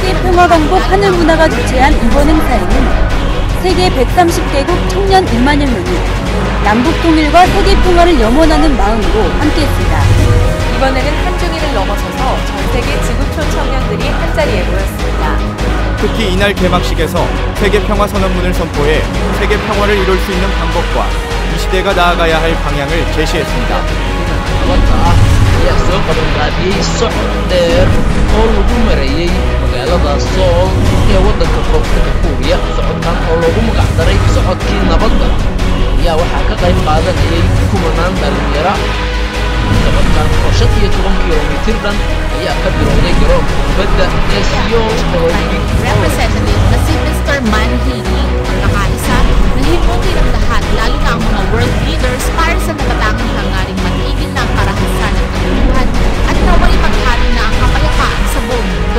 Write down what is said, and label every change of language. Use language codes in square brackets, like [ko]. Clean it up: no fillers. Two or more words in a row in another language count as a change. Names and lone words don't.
[ko] 평화광복 하늘문화가 주최한 이번 행사에는 세계 130개국 청년 1만여 명이 남북통일과 세계평화를 염원하는 마음으로 함께했습니다. 이번에는 한중일을 넘어서서 전 세계 지구촌 청년들이 한자리에 모였습니다. 특히 이날 개막식에서 세계평화선언문을 선포해 세계평화를 이룰 수 있는 방법과 이 시대가 나아가야 할 방향을 제시했습니다. [so] ayaa soo qabanqaabiyey socod dheer oo lagu marayey magaalada Seoul ee waddanka koonfurta Kuuriya. socodkan oo loogu magacdaray socodkii nabadda ayaa waxaa ka qayb qaadanayay kumanaan dhalinyaro. socodkan oo 15 kilomitir dhan ayaa ka bilowday garoonka kubadda ee Seoul Olympic [tl] Representative na si Mr. Man Hee-lee ang nakaisa na himukin ang lahat, lalo na ang mga [en] world leaders [tl] para sa nakatangang hangaring matigil na ang karahasan at katuluhan at naway maghari na ang kapayapaan sa buong mundo.